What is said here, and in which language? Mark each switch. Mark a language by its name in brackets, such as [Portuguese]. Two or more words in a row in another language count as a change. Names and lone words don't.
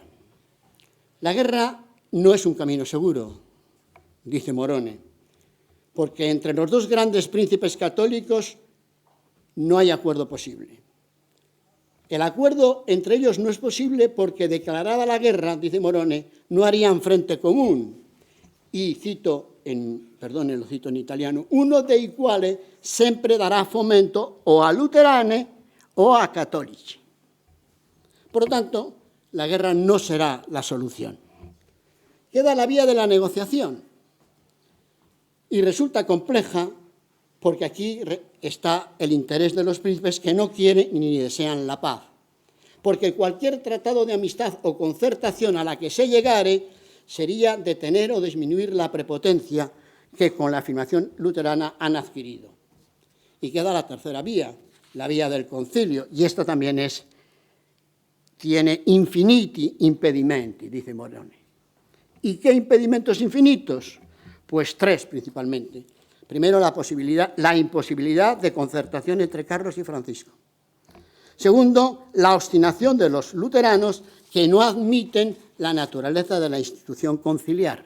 [Spanish] La guerra no es un camino seguro, dice Morone, porque entre los dos grandes príncipes católicos no hay acuerdo posible. El acuerdo entre ellos no es posible porque, declarada la guerra, dice Morone, no harían frente común. Y lo cito en italiano: [Italian] uno dei quali sempre darà fomento o a luterane o a cattolici. [Spanish] Por lo tanto, la guerra no será la solución. Queda la vía de la negociación. Y resulta compleja porque aquí está el interés de los príncipes, que no quieren ni desean la paz. Porque cualquier tratado de amistad o concertación a la que se llegare sería detener o disminuir la prepotencia que con la afirmación luterana han adquirido. Y queda la tercera vía, la vía del concilio, y esto también tiene [Italian] infiniti impedimenti, [Spanish] dice Morone. ¿Y qué impedimentos infinitos? Pues tres principalmente. Primero, la imposibilidad de concertación entre Carlos y Francisco. Segundo, la obstinación de los luteranos, que no admiten la naturaleza de la institución conciliar.